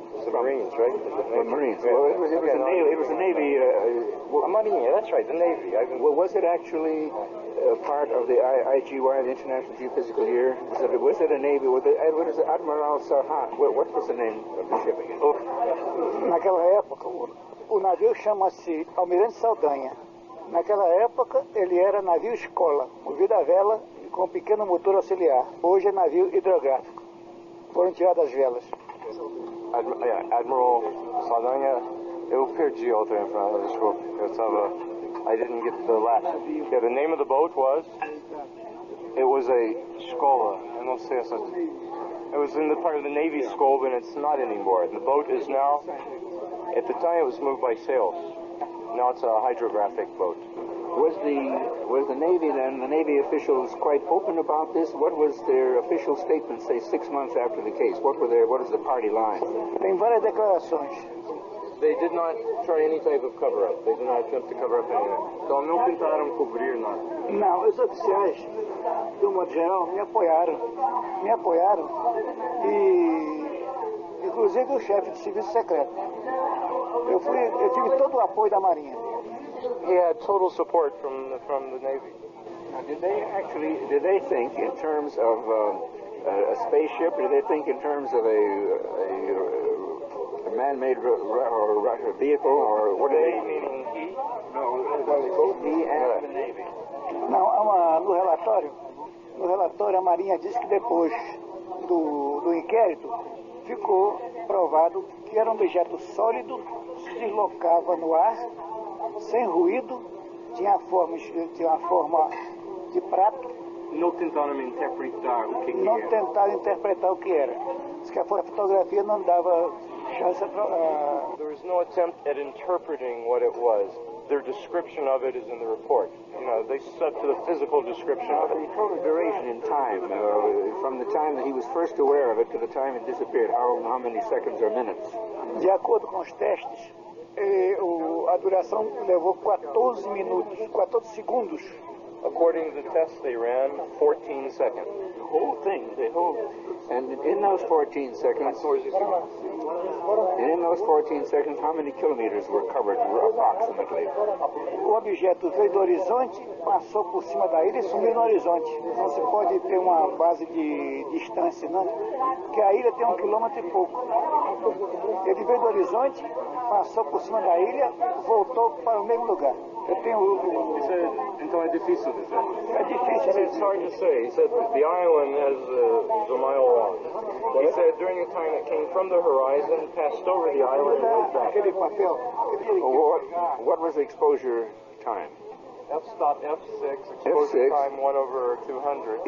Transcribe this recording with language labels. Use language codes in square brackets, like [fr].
[en] Marines, right? From Marines. Well, it was a Navy. Marine, that's right, the Navy. Well, was it actually part of the IGY, the International Geophysical Year? Was it a Navy? Was it Admiral Sarhat? What was the name of the ship again? [pt] Naquela época, o navio chama-se Almirante Saldanha. Naquela época, ele era navio escola, movido a vela com um pequeno motor auxiliar. Hoje é navio hidrográfico. foram tiradas as velas. Admiral Saldanha, eu perdi outra informação, desculpa. [en] I didn't get the last. Yeah, the name of the boat was? It was a Skola. I don't say such. It was in the part of the Navy Skola, and it's not anymore. The boat is now, at the time it was moved by sails. Now it's a hydrographic boat. Was the Navy then, the Navy officials quite open about this? What was their official statement, say, 6 months after the case? What is the party line? [pt] Tem várias declarações. [en] They did not try any type of cover-up. They did not attempt to cover up anything. [pt] Então não tentaram cobrir nada. Não, os oficiais, de um modo geral, me apoiaram. E, inclusive, o chefe do serviço secreto. Eu tive todo o apoio da Marinha. [en] He had total support from the Navy. Now, did they think in terms of a spaceship? Did they think in terms of a man-made vehicle, or what? They meaning he? No, both he and the Navy. [pt] Não, no relatório a Marinha disse que depois do inquérito ficou provado que era um objeto sólido, se deslocava no ar, sem ruído, tinha uma forma de prato. Não tentaram interpretar o que Não tentaram interpretar o que era. Diz que a fotografia não dava chance a... [en] There was no attempt at interpreting what it was. Their description of it is in the report. You know, they stuck to the physical description of it. The total duration in time, from the time that he was first aware of it to the time it disappeared, how many seconds or minutes? [pt] De acordo com os testes, a duração levou 14 minutos, 14 segundos. [en] According to the tests they ran, 14 seconds. The whole thing, and in those 14 seconds, how many kilometers were covered approximately? [pt] O objeto veio do horizonte, passou por cima da ilha e sumiu no horizonte. Não se pode ter uma base de distância, não, porque a ilha tem 1 quilômetro e pouco. Ele veio do horizonte, passou por cima da ilha, voltou para o mesmo lugar. Eu tenho... Então é difícil dizer. É difícil. [en] It's hard to say. He said the island is a mile long. He said during the time it came from the horizon, passed over the island and went back. [pt] Aquele papel. [en] What was the exposure time? F-stop F6, exposure time 1/200.